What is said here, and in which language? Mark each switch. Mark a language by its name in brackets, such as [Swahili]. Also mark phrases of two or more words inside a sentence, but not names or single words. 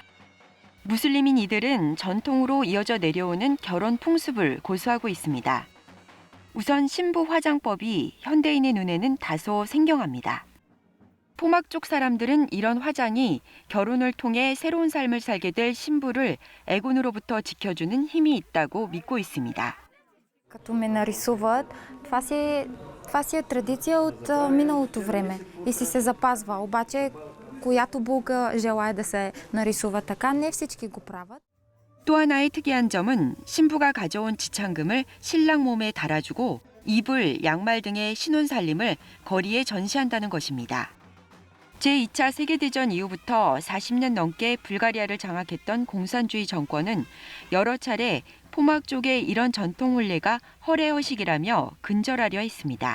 [Korean] 무슬림인 이들은 전통으로 이어져 내려오는 결혼 풍습을 고수하고 있습니다. 우선 신부 화장법이 현대인의 눈에는 다소 생경합니다. 포막족 사람들은 이런 화장이 결혼을 통해 새로운 삶을 살게 될 신부를 애군으로부터 지켜주는 힘이 있다고 믿고 있습니다. [Bulgarian] Като ме нарисуват, това си е традиция от миналото време и се запазва. Обаче, която булка желае да се нарисува така, не всички го правят. [Korean] 또 하나의 특이한 점은 신부가 가져온 지창금을 신랑 몸에 달아주고 이불, 양말 등의 신혼살림을 거리에 전시한다는 것입니다. 제2차 세계대전 이후부터 40년 넘게 불가리아를 장악했던 공산주의 정권은 여러 차례 포막족의 이런 전통 혼례가 허례허식이라며 근절하려 했습니다.